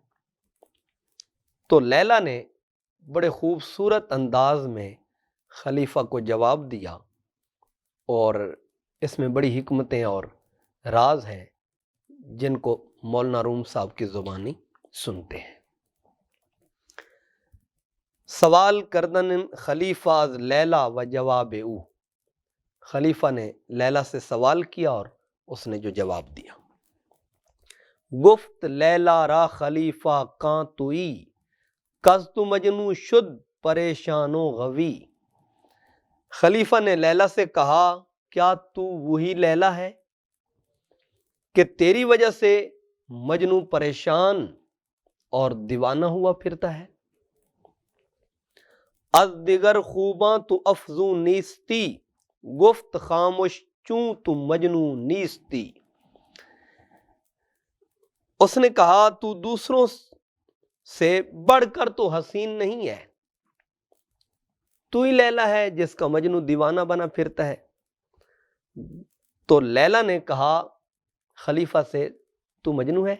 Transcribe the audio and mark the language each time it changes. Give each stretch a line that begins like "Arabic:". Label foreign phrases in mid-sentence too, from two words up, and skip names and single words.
Urdu: تو لیلا نے بڑے خوبصورت انداز میں خلیفہ کو جواب دیا، اور اس میں بڑی حکمتیں اور راز ہیں جن کو مولانا روم صاحب کی زبانی سنتے ہیں۔
Persian: سوال کردن خلیفہ از لیلا و جواب او،
Urdu: خلیفہ نے لیلا سے سوال کیا اور اس نے جو جواب دیا۔
Persian: گفت لیلا را خلیفہ کان توئی، کز تو مجنو شد پریشان و غوی۔
Urdu: خلیفہ نے لیلا سے کہا، کیا تو وہی لیلا ہے کہ تیری وجہ سے مجنو پریشان اور دیوانہ ہوا پھرتا ہے؟
Persian: از دیگر خوباں تو افزوں نیستی، گفت خاموش چوں تو مجنو نیستی۔
Urdu: اس نے کہا تو دوسروں سے بڑھ کر تو حسین نہیں ہے، تو ہی لیلا ہے جس کا مجنو دیوانہ بنا پھرتا ہے۔ تو لیلا نے کہا خلیفہ سے، تو مجنو ہے؟